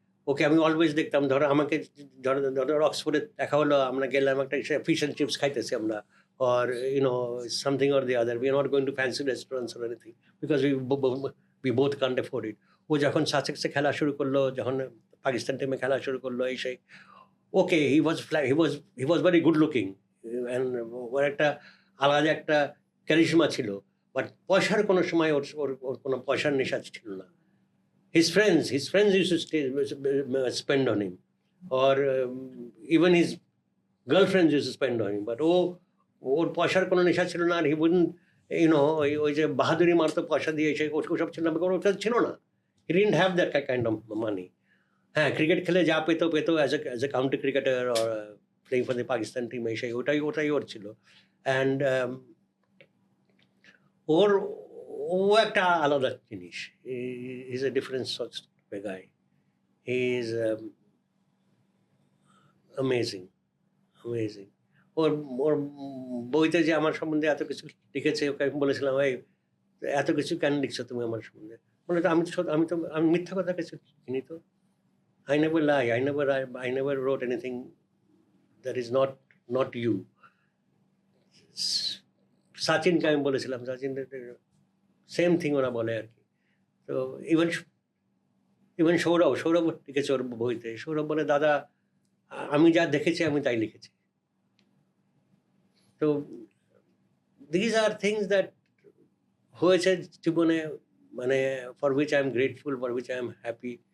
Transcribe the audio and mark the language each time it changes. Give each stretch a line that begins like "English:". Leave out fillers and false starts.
Bangla: ওকে আমি অলওয়েজ দেখতাম, ধরো আমাকে ধরো অক্সফোর্ডে দেখা হলো, আমরা গেলাম একটা ফিশ অ্যান্ড চিপস খাইতেছি আমরা,
English: or something or the other. We are not going to fancy restaurants or anything because we both can't afford it.
Bangla: ও যখন সাসেক্সে খেলা শুরু করলো, যখন পাকিস্তান টিমে খেলা শুরু করলো এই সেই, ওকে
English: he was very good looking,
Bangla: and ওর একটা আলাদা একটা ক্যারিশমা ছিল। বাট পয়সার কোনো সময় ওর কোনো পয়সার নেশা ছিল না।
English: His friends used to spend on him, or even his girlfriends used to spend on him. But
Bangla: ওর পয়সার কোনো নেশা ছিল না, আর
English: he wouldn't
Bangla: ওই যে বাহাদুরি মারতো পয়সা দিয়ে এসে ওসব ছিল না, ওটা ছিল না।
English: He didn't have that kind of money.
Bangla: হ্যাঁ, ক্রিকেট খেলে যা পেতো
English: as a county cricketer or playing for the Pakistan team,
Bangla: ওটাই ওর ছিল। অ্যান্ড ওর ও একটা আলাদা জিনিস।
English: Is a different sort of a guy. He is amazing.
Bangla: ওর ওর বইতে যে আমার সম্বন্ধে এত কিছু লিখেছে, ওকে আমি বলেছিলাম, ভাই এত কিছু কেন লিখছো তুমি আমার সম্বন্ধে? বলে তো আমি মিথ্যা কথা কিছু লিখিনি তো।
English: I never lie. I never wrote anything that is not you.
Bangla: সাচিনকে আমি বলেছিলাম, সাচিন
English: same thing
Bangla: ওরা বলে আর কি। তো ইভেন সৌরভ লিখেছে ওর বইতে। সৌরভ বলে, দাদা আমি যা দেখেছি আমি তাই লিখেছি।
English: তো these are things that
Bangla: হয়েছে জীবনে, মানে
English: For which I am grateful, for which I am happy.